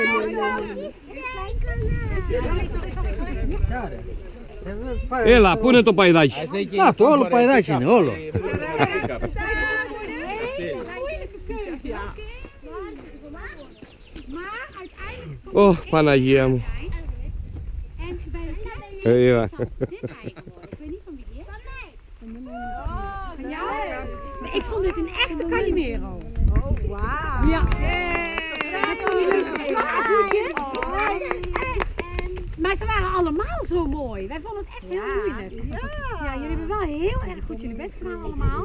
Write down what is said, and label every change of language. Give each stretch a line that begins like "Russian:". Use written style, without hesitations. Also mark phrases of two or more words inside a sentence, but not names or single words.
Greek: Έλα, πού είναι το παϊδάκι. Α, το όλο παϊδάκι είναι, όλο. Ω, Παναγία μου. Είδα.
Dutch: Ik vond dit een echte Calimero. Oh, wauw. Ja. Met van die leuke vlaggenvoetjes. Maar ze waren allemaal zo mooi. Wij vonden het echt heel moeilijk. Ja, jullie hebben wel heel erg goed jullie best gedaan allemaal.